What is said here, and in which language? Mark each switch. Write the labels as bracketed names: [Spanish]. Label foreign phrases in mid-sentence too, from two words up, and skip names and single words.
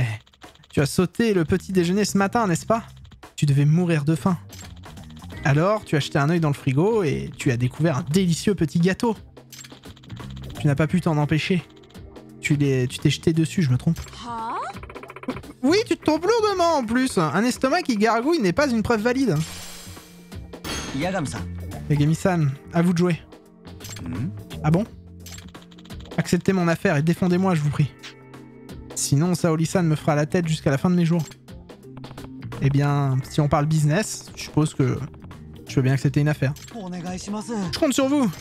[French] Tu as sauté le petit déjeuner ce matin, n'est-ce pas? Tu devais mourir de faim. Alors, tu as jeté un œil dans le frigo et tu as découvert un délicieux petit gâteau. Tu n'as pas pu t'en empêcher. Tu t'es jeté dessus, je me trompe. Oui, tu te trompes lourdement en plus. Un estomac qui gargouille n'est pas une preuve valide. Yagami-san. Yagami-san, à vous de jouer. Ah bon? Acceptez mon affaire et défendez-moi, je vous prie. Sinon, Saori-san me fera la tête jusqu'à la fin de mes jours. Eh bien, si on parle business, je suppose que je veux bien accepter une affaire. Je compte sur vous.